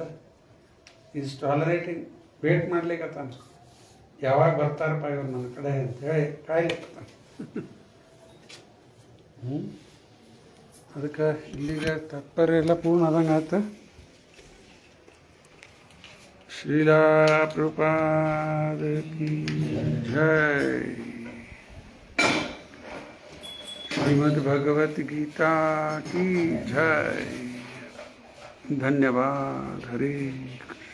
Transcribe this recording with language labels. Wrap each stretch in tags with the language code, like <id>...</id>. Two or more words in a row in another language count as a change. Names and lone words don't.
<en>is tolerating,</en> <kn>ವೇಟ್ ಮಾಡ್ಲಿಕ್ಕತ್ತಾನ, ಯಾವಾಗ ಬರ್ತಾರಪ್ಪ ಇವ್ರು ನನ್ನ ಕಡೆ ಅಂತೇಳಿ ಕಾಯ್ಲಿಕ್ಕತ್ತಾನ. ಅದಕ್ಕೆ ಇಲ್ಲಿಗೆ ತಾತ್ಪರ್ಯ ಎಲ್ಲ ಪೂರ್ಣ ಆದಂಗೆ ಆಯ್ತು.</kn> <hi>श्रीला प्रभुपाद की जय. श्रीमद् भगवत गीता की जय. धन्यवाद. हरे</hi>